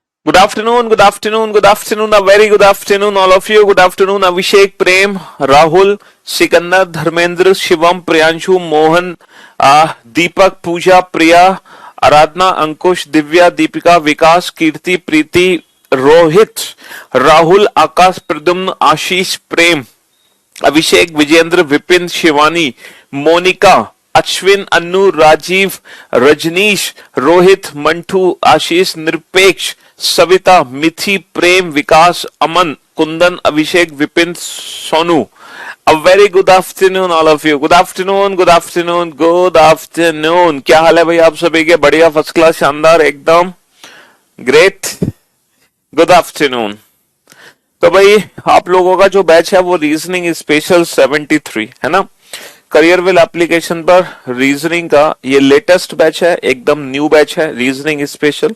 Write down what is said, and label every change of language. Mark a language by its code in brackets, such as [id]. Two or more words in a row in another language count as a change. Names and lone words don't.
[en] Good afternoon, good afternoon, good afternoon, a very good afternoon, all of you. Good afternoon, Abhishek, Prem, Rahul, Sikandar, Dharmendra, Shivam, Priyanshu, Mohan, Deepak, Pooja, Priya, आराधना, अंकुश, दिव्या, दीपिका, विकास, कीर्ति, प्रीति, रोहित, राहुल, आकाश, प्रद्युम्न, आशीष, प्रेम, अभिषेक, विजेंद्र, विपिन, शिवानी, मोनिका, अश्विन, अन्नू, राजीव, रजनीश, रोहित, मंटू, आशीष, निरपेक्ष, सविता, मिथि, प्रेम, विकास, अमन, कुंदन, अभिषेक, विपिन, सोनू. A very good afternoon all of you. Good afternoon, good afternoon, good afternoon. [hi] क्या हाल है भाई आप सभी के? बढ़िया, [en] first class, [hi] शानदार, एकदम ग्रेट. [en] Good afternoon. [hi] तो भाई आप लोगों का जो बैच है वो [en] reasoning special [hi] 73 है ना. करियरविल एप्लीकेशन पर रीजनिंग का ये [en] latest batch [hi] है, एकदम [en] new batch [hi] है [en] reasoning special.